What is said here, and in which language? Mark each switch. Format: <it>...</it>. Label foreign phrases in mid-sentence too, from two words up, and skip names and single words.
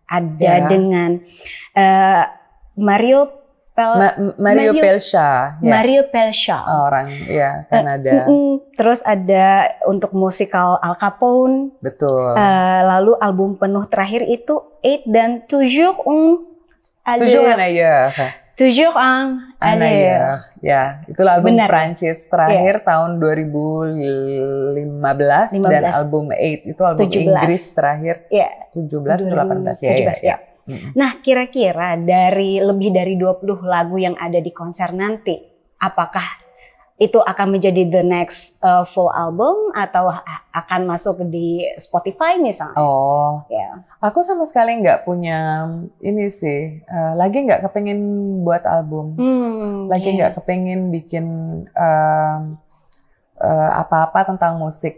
<id>Ada dengan Mario Pelcha. Mario Pelcha. Orang Kanada. Terus ada untuk musikal Al Capone. Betul. Lalu album penuh terakhir itu 8 dan Toujours un ailleurs. Toujours un ailleurs. Ya, itu album Prancis terakhir tahun 2015 dan album 8 itu album 17. Inggris terakhir 17 atau 18 ya. Nah, kira-kira dari lebih dari 20 lagu yang ada di konser nanti, apakah itu akan menjadi</id> <en>the next full album</en> <id>atau akan masuk di Spotify misalnya? Aku sama sekali nggak punya ini sih, lagi nggak kepengin buat album, lagi nggak kepengin bikin apa-apa tentang musik.</id>